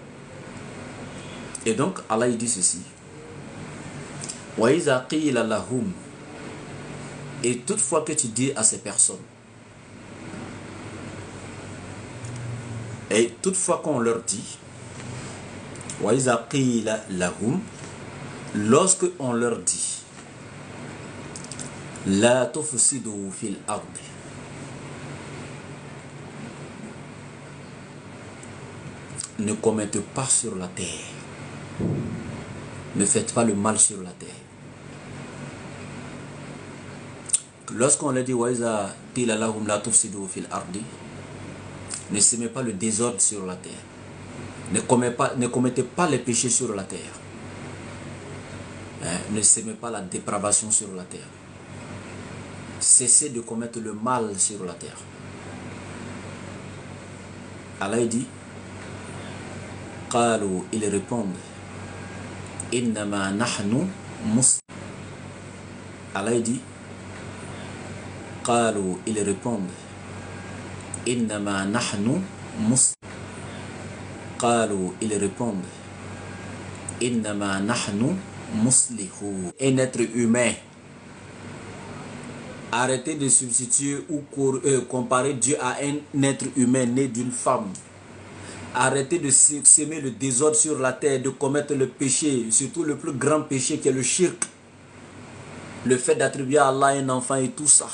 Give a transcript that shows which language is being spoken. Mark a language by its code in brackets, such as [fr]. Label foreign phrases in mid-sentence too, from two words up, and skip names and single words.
[fr] Et donc Allah il dit ceci. Et toutefois que tu dis à ces personnes, et toutefois qu'on leur dit, lorsque on leur dit, [ar] لا تفسدوا في الأرض, [fr] ne commettez pas sur la terre, ne faites pas le mal sur la terre. Lorsqu'on leur dit ne semez pas le désordre sur la terre, ne commettez pas les péchés sur la terre, ne semez pas la dépravation sur la terre, cessez de commettre le mal sur la terre. Allah dit, ils répondent, [ar] إنما نحن مسلمون. [fr] Allah dit, ils répondent, [ar] إنما نحن مسلمون. [fr] Ils répondent, [ar] إنما نحن مصلحون. [fr] Un être humain. Arrêtez de substituer ou comparer Dieu à un être humain né d'une femme. Arrêtez de s'aimer le désordre sur la terre, de commettre le péché, surtout le plus grand péché qui est le shirk. Le fait d'attribuer à Allah un enfant et tout ça.